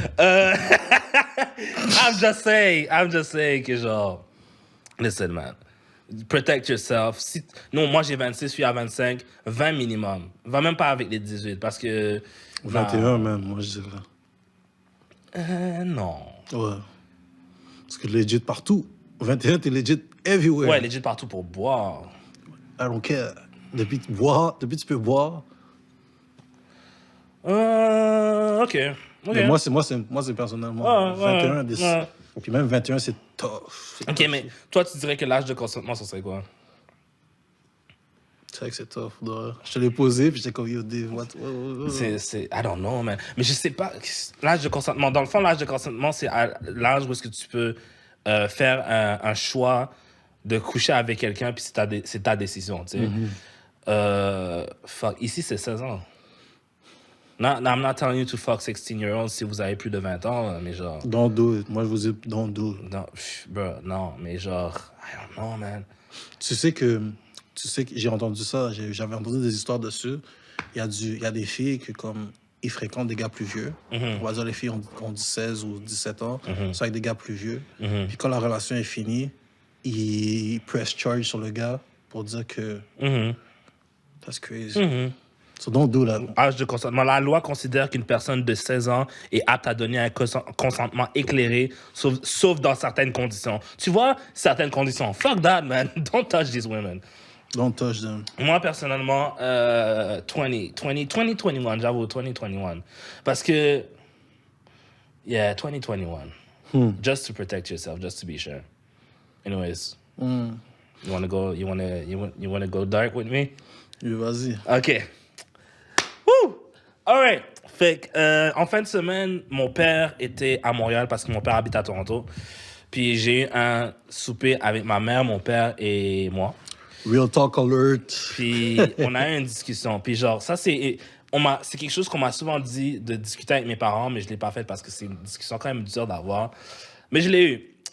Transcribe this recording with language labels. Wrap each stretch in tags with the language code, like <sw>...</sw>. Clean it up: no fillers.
<en>I'm just saying</en> <fr>que genre,</fr> <en>listen man, protect yourself.</en> <fr>Non, moi j'ai 26, je suis à 25, 20 minimum. Va même pas avec les 18 parce que... 21 même, moi, je dirais. Non. Ouais. Parce que legit partout. 21, t'es legit everywhere. Ouais, legit partout pour boire.</fr> <en>I don't care.</en> <fr>Depuis que tu peux boire. Ok. Mais moi, c'est personnellement. Ouais, 21, ouais. Puis même 21, c'est tough. C'est Ok,</fr> <en>tough.</en> <fr>mais toi, tu dirais que l'âge de consentement, ça serait quoi? C'est vrai que c'est tough. Je te l'ai posé, puis j'étais comme, yo, Dave, what?</fr> <en>C'est, I don't know, man.</en> <fr>Mais je sais pas, l'âge de consentement, dans le fond, l'âge de consentement, c'est l'âge où est-ce que tu peux faire un choix de coucher avec quelqu'un, puis c'est ta décision, tu sais. Fuck, ici, c'est 16 ans.</fr> <en>I'm not telling you to fuck 16-year-olds</en> <fr>si vous avez plus de 20 ans, là, mais genre...</fr> <en>Don't do it.</en> <fr>Moi, je vous dis,</fr> <en>don't do it.</en> <fr>Non, bro, non, mais genre,</fr> <en>I don't know, man.</en> <fr>Tu sais que j'ai entendu ça, j'avais entendu des histoires dessus. Il y a des filles que, comme, il fréquente des gars plus vieux. On va dire les filles ont 16 ou 17 ans, sont avec des gars plus vieux. Puis quand la relation est finie, il</fr> <en>press charge</en> <fr>sur le gars pour dire que</fr> <en>that's crazy. So don't do that.</en> <fr>Âge de consentement. La loi considère qu'une personne de 16 ans est apte à donner un consentement éclairé, sauf dans certaines conditions. Tu vois, certaines conditions.</fr> <en>Fuck that, man. Don't touch these women. Don't touch them.</en> <fr>Moi, personnellement, 2021, j'avoue, 2021. Parce que, yeah, 2021.</fr> <en>Just to protect yourself, just to be sure. Anyways, you wanna go dark with me?</en> <fr>Oui, vas-y.</fr> <en>OK. Woo! All right.</en> <fr>Fait que, en fin de semaine, mon père était à Montréal parce que mon père habite à Toronto. Puis j'ai eu un souper avec ma mère, mon père et moi.</fr> <en>Real talk alert.</en> <fr>Puis on a eu une discussion. Puis genre, ça c'est quelque chose qu'on m'a souvent dit de discuter avec mes parents, mais je l'ai pas fait parce que c'est une discussion quand même dure d'avoir. Mais je l'ai eu.</fr>